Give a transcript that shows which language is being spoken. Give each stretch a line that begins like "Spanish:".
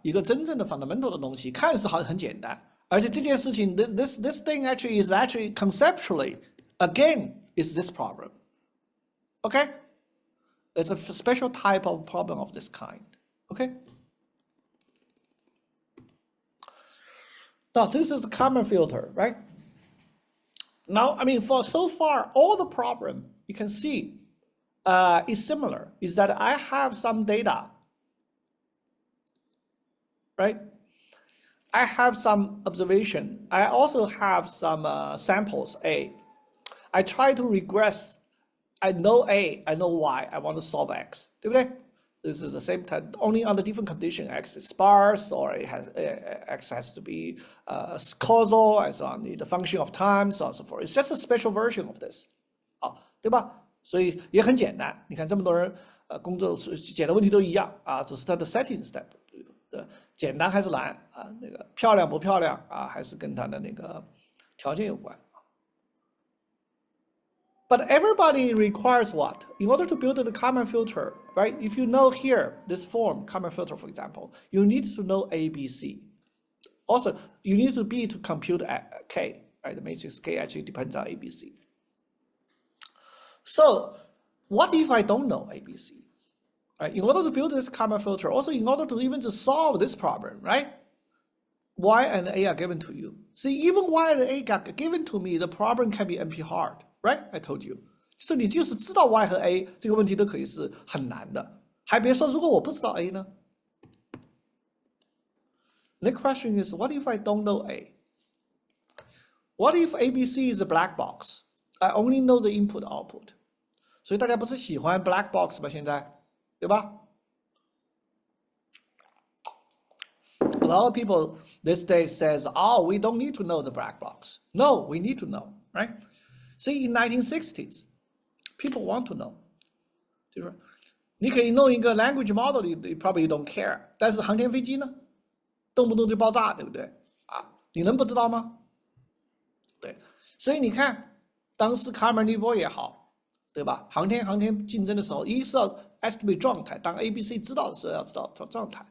Chinese: 一个真正的 fundamental 的东西，看似好像很简单，而且这件事情
English: this thing is actually conceptually again is this problem. Okay, it's a special type of problem of this kind. Okay. Now this is a Kahneman filter, right? Now, I mean, for so far, all the problem you can see is similar, is that I have some data, right? I have some observation. I also have some samples A. I try to regress. I know A, I know Y. I want to solve X.
Chinese: 对不对?
English: This is the same time, only under different condition. X is sparse, or it has X has to be causal, and so on. The function of time, so on and so forth. It's just a special version of this.
Chinese: 啊，对吧？所以也很简单。你看这么多人工作解的问题都一样啊，只是它的 setting step 的简单还是难啊？那个漂亮不漂亮啊？还是跟它的那个条件有关。
English: But everybody requires what? In order to build the Kalman filter, right? If you know here, this form, Kalman filter, for example, you need to know A, B, C. Also, you need to be to compute K, right? The matrix K actually depends on A, B, C. So what if I don't know A, B, C? Right? In order to build this Kalman filter, also in order to even to solve this problem, right? Y and A are given to you. See, even Y and A got given to me, the problem can be NP hard. Right, I told you.
Chinese: 就是你就是知道 Y 和 A 这个问题都可以是很难的，还别说如果我不知道 A 呢 ？
English: The question is, what if I don't know A? What if ABC is a black box? I only know the input output.
Chinese: 所以大家不是喜欢 black box 吗？现在，对吧？
English: A lot of people these days says, "Oh, we don't need to know the black box." No, we need to know, right? See, in 1960s, people want to know.
Chinese: 就是你可以弄一个 language model,
English: you probably don't care.
Chinese: 但是航天飞机呢，动不动就爆炸，对不对？啊，你能不知道吗？对，所以你看，当时卡尔尼波也好，对吧？航天竞争的时候，一是要 estimate 状态，当 ABC 知道的时候要知道状态。